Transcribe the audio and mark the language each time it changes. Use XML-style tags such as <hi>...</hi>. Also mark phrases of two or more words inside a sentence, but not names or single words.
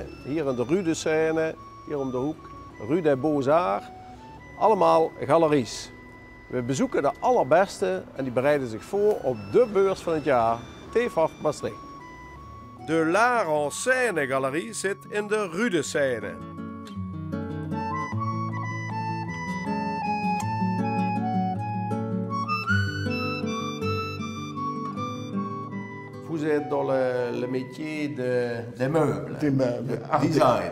<nl>Hier in de Rue de Seine, hier om de hoek. Rue des Beaux-Arts, allemaal galeries. We bezoeken de allerbeste en die bereiden zich voor op de beurs van het jaar, TFAF Maastricht. De L'Art en Seine galerie zit in de Rue de Seine.</nl> <fr>Vous êtes dans le métier des meubles, des meubles, design.</fr>